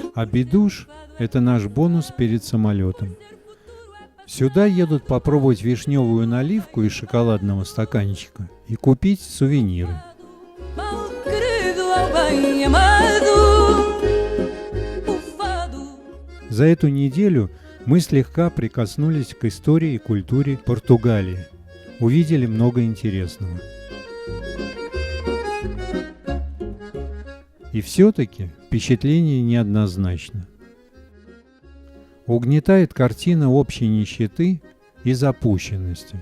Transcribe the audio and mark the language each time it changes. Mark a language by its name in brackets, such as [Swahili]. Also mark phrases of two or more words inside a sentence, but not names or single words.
[Russian] Абидуш – это наш бонус перед самолетом. Сюда едут попробовать вишневую наливку из шоколадного стаканчика и купить сувениры. [Portuguese] Mal querido ao bem amado, o fado. [Russian] За эту неделю мы слегка прикоснулись к истории и культуре Португалии. Увидели много интересного. И все-таки впечатление неоднозначно. Угнетает картина общей нищеты и запущенности.